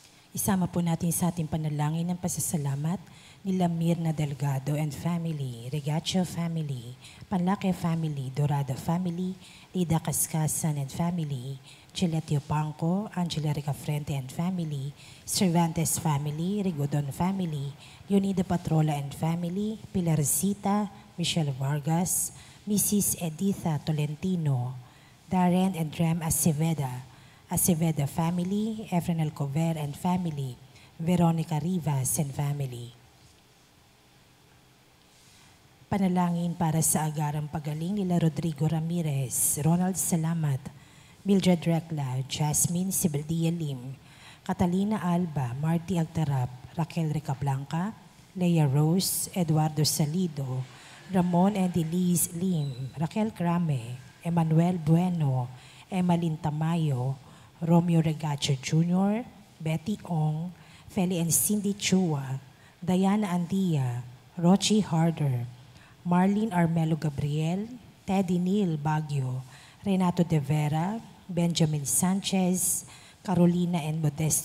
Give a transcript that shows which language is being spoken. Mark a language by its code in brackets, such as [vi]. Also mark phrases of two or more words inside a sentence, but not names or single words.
[tl] Isama po natin sa ating panalangin ng pasasalamat nila Mirna Delgado and family, Regacho family, Panlake family, Dorada family, Lida Cascasan and family, Chiletio Pangco, Angela Ricafrente and family, Cervantes family, Rigodon family, Leonida Patrola and family, Pilarcita, Michelle Vargas, Mrs. Editha Tolentino, Darren and Rem Aceveda family, Efren Alcover and family, Veronica Rivas and family. Panalangin para sa agarang pagaling nila Rodrigo Ramirez, Ronald Salamat, Mildred Recla, Jasmine Sibeldia Lim, Catalina Alba, Marty Agtarap, Raquel Recablanca, Leia Rose, Eduardo Salido, Ramon and Elise Lim, Raquel Crame, Emmanuel Bueno, Emmalyn Tamayo, Romeo Regacho Jr., Betty Ong, Feli and Cindy Chua, Diana Andia, Rochi Harder, Marlene Armelo Gabriel, Teddy Neil Baguio, Renato De Vera, Benjamin Sanchez, Carolina and Modesto